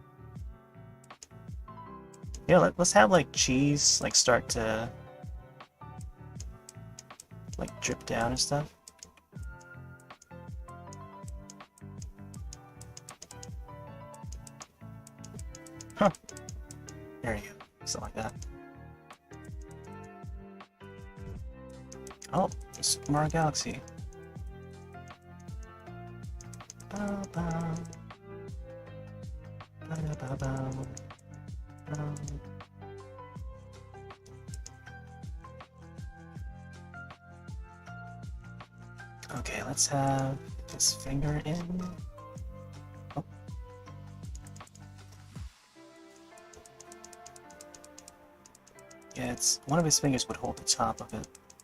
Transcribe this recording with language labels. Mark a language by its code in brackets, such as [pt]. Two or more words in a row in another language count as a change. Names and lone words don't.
[en] Yeah, let's have like cheese like start to like drip down and stuff. Huh. There you go. Something like that. Oh, Super Mario Galaxy. Ba, ba. Ba, ba, ba. Okay, let's have his finger in. Oh. Yeah, it's one of his fingers would hold the top of it.